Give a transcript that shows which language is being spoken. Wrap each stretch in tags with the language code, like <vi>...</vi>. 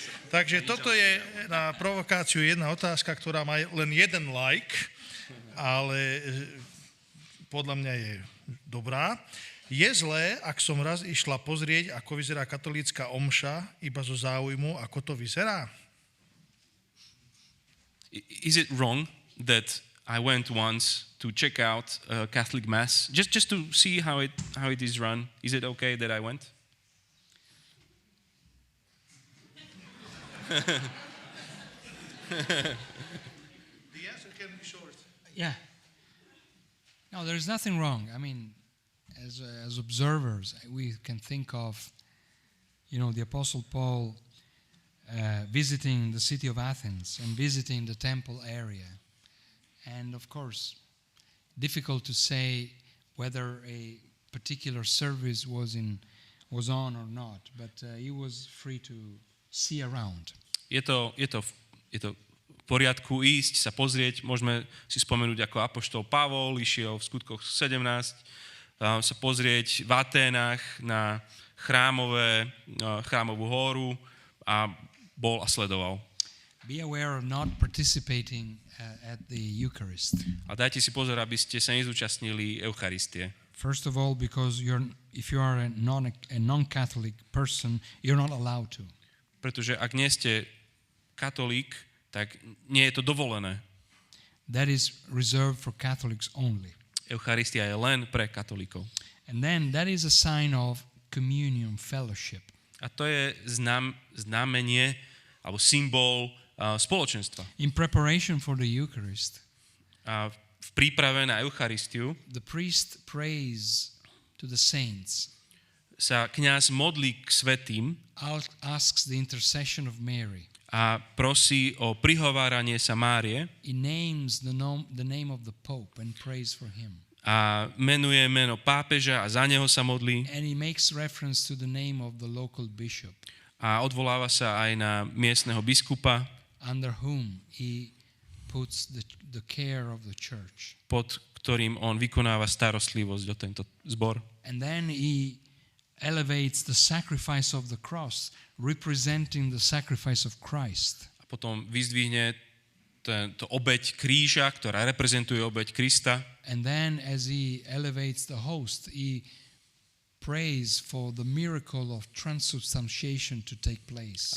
<sk>Takže toto je na provokáciu jedna otázka, ktorá má len jeden like, ale podľa mňa je dobrá. Je zlé, ak som raz išla pozrieť, ako vyzerá katolícka omša, iba zo záujmu, ako to vyzerá?</sk> <en>Is it wrong that I went once to check out Catholic Mass just to see how it is run? Is it okay that I went? The answer can be short. Yeah. No, there's nothing wrong. I mean, as observers, we can think of, the Apostle Paul visiting the city of Athens and visiting the temple area. And of course, difficult to say whether a particular service was on or not, but he was free to see around.</en> <sk>Je to v poriadku ísť, sa pozrieť. Môžeme si spomenúť, ako apoštol Pavol išiel v skutkoch 17, sa pozrieť v Aténach na chrámovú horu a bol a sledoval.</sk> <en>Be aware of not participating at the Eucharist.</en> <sk>A dajte si pozor, aby ste sa nezúčastnili Eucharistie.</sk> <en>First of all, because if you are a non-Catholic person, you're not allowed to.</en> <sk>Pretože ak nie ste katolík, tak nie je to dovolené.</sk> <en>That is reserved for Catholics only.</en> <sk>Eucharistia je len pre katolíkov.</sk> <en>And then that is a sign of communion, fellowship.</en> <sk>A to je znamenie alebo symbol spoločenstva.</sk> <en>In preparation for the Eucharist,</en> <sk>A v príprave na Eucharistiu</sk> <en>the priest prays to the saints,</en> <sk>sa kňaz modlí k svätým</sk> <en>asks the intercession of Mary.</en> <sk>a prosí o prihováranie sa Márie</sk> <en>He names the name of the Pope and prays for him.</en> <sk>a menuje meno pápeža a za neho sa modlí</sk> <en>And he makes reference to the name of the local bishop,</en> <sk>a odvoláva sa aj na miestneho biskupa,</sk> <en>under whom he puts the care of the church.</en> <sk>pod ktorým on vykonáva starostlivosť o tento zbor.</sk> <en>And then he elevates the sacrifice of the cross, representing the sacrifice of Christ.</en> <sk>A potom vyzdvihne to obeť kríža, ktorá reprezentuje obeť Krista.</sk> <en>And then as he elevates the host, he prays for the miracle of transubstantiation to take place.</en>